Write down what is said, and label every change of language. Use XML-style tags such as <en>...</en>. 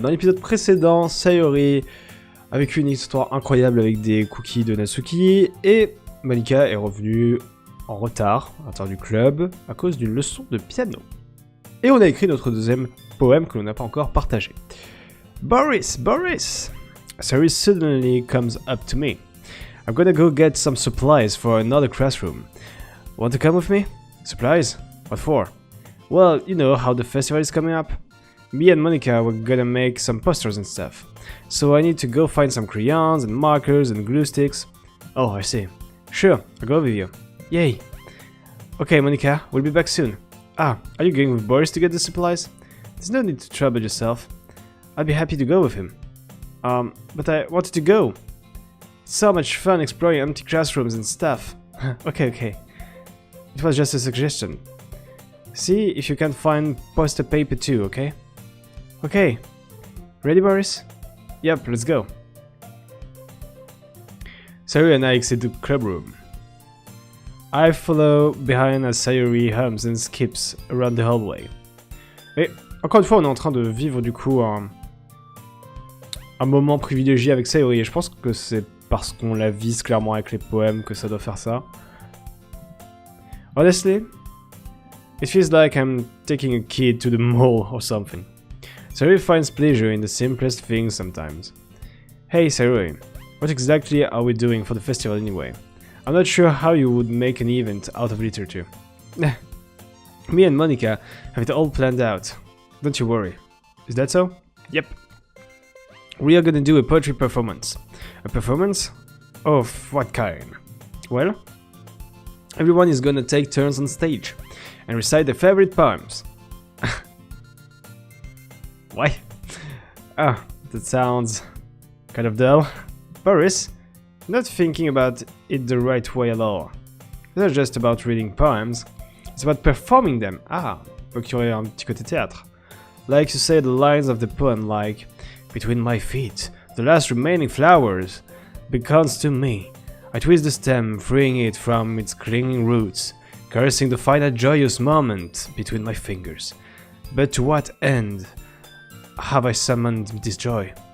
<fr>Dans l'épisode précédent, Sayori a vécu une histoire incroyable avec des cookies de Natsuki et Monika est revenue en retard à l'intérieur du club à cause d'une leçon de piano. Et on a écrit notre deuxième poème que l'on n'a pas encore partagé. Boris!</fr> <en>Sayori suddenly comes up to me. I'm gonna go get some supplies for another classroom. Want to come with me? Supplies? What for? Well, you know how the festival is coming up. Me and Monika were gonna make some posters and stuff. So I need to go find some crayons and markers and glue sticks. Oh, I see. Sure, I'll go with you. Yay. Okay, Monika, we'll be back soon. Ah, are you going with Boris to get the supplies? There's no need to trouble yourself. I'd be happy to go with him. But I wanted to go. It's so much fun exploring empty classrooms and stuff. Okay. It was just a suggestion. See if you can find poster paper too, okay? Okay. Ready, Boris? Yep, let's go. Sayori and I exit the club room. I follow behind as Sayori hums and skips around the hallway.</en> <fr>Et encore une fois, on est en train de vivre du coup un moment privilégié avec Sayori. Et je pense que c'est parce qu'on la vise clairement avec les poèmes que ça doit faire ça.</fr> <en>Honestly, it feels like I'm taking a kid to the mall or something. Sayori finds pleasure in the simplest things sometimes. Hey Sayori, what exactly are we doing for the festival anyway? I'm not sure how you would make an event out of literature. Me and Monika have it all planned out. Don't you worry. Is that so? Yep. We are gonna do a poetry performance. A performance? Of what kind? Well, everyone is gonna take turns on stage and recite their favorite poems. Why? Ah, that sounds kind of dull. Boris, not thinking about it the right way at all. It's not just about reading poems, it's about performing them.</en> <fr>Ah, donc il y aurait un petit côté théâtre.</fr> <en>Like you say the lines of the poem like, between my feet, the last remaining flowers beckons to me. I twist the stem, freeing it from its clinging roots, caressing the final joyous moment between my fingers. But to what end have I summoned this joy?</en>